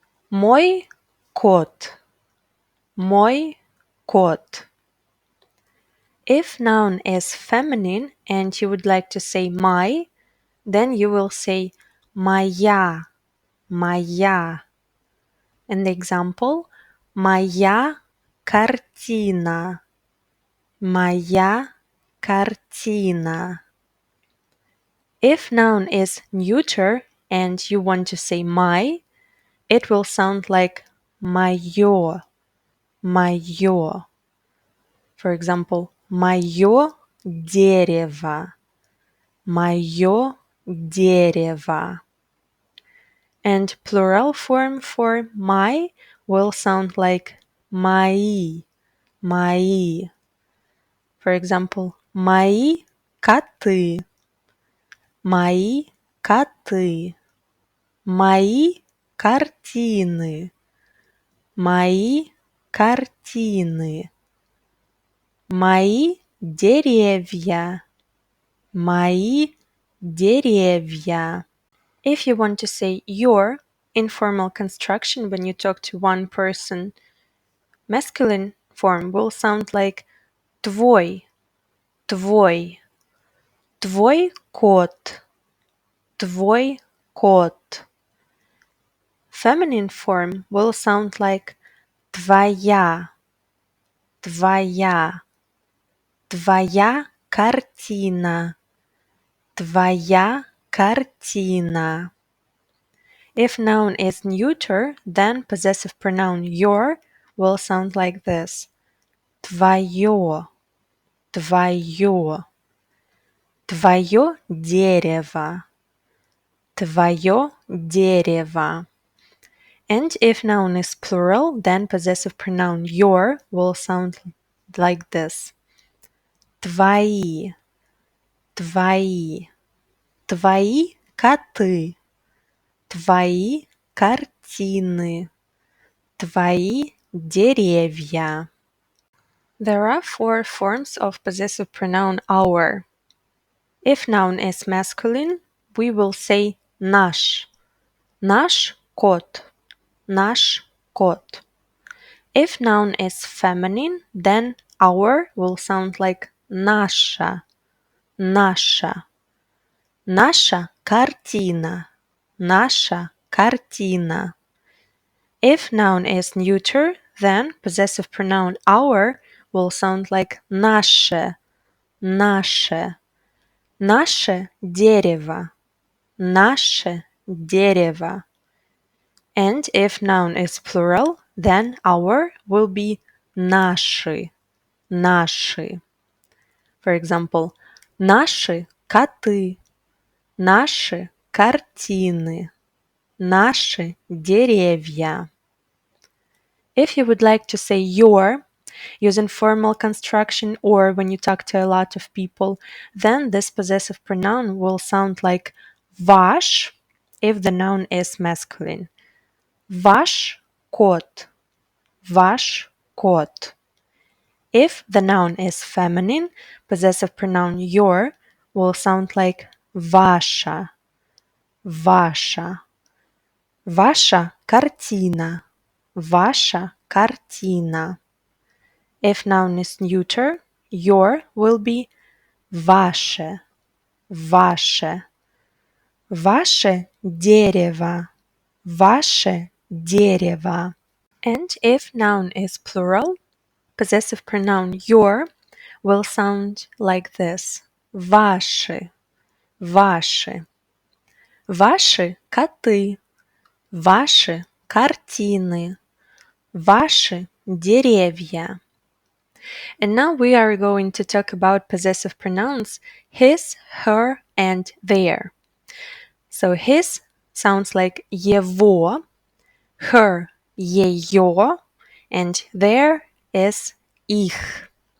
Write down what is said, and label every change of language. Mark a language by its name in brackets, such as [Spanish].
[Russian] Мой кот, мой кот. [English] If noun is feminine and you would like to say my, then you will say [Russian] моя, моя. [English] And the example, [Russian] моя картина, моя картина. [English] If noun is neuter and you want to say my, it will sound like [Russian] моё, моё. [English] For example, [Russian] моё дерево, моё дерево. [English] And plural form for my will sound like [Russian] мои, мои. [English] For example, [Russian] мои коты, мои коты. Мои картины, мои картины. Мои деревья, мои деревья. [English] If you want to say your in formal construction when you talk to one person, masculine form will sound like [Russian] твой, твой. Твой кот, твой кот. [English] Feminine form will sound like [Russian] твоя, твоя. Твоя картина, твоя картина. [English] If noun is neuter, then possessive pronoun your will sound like this. [Russian] Твоё, твоё. Твоё дерево, твоё дерево. [English] And if noun is plural, then possessive pronoun your will sound like this. [Russian] Твои, твои. Твои коты, твои картины, твои деревья. [English] There are 4 forms of possessive pronoun our. If noun is masculine, we will say [Russian] наш, наш кот, наш кот. [English] If noun is feminine, then our will sound like [Russian] наша, наша. Наша картина, наша картина. [English] If noun is neuter, then possessive pronoun our will sound like [Russian] наше, наше. Наше дерево, наше дерево. [English] And if noun is plural, then our will be [Russian] наши, наши. [English] For example, [Russian] наши коты, наши картины, наши деревья. [English] If you would like to say your, using formal construction or when you talk to a lot of people, then this possessive pronoun will sound like ваш if the noun is masculine. [Russian] Ваш кот, ваш кот. [English] If the noun is feminine, possessive pronoun your will sound like [Russian] ваша, ваша. Ваша картина, ваша картина. [English] If noun is neuter, your will be [Russian] ваше, ваше. Ваше дерево, ваше дерево. [English] And if noun is plural, possessive pronoun your will sound like this. [Russian] Ваши, ваши. Ваши коты, ваши картины, ваши деревья. [English] And now we are going to talk about possessive pronouns his, her, and their. So his sounds like его, her, ее, and their is их.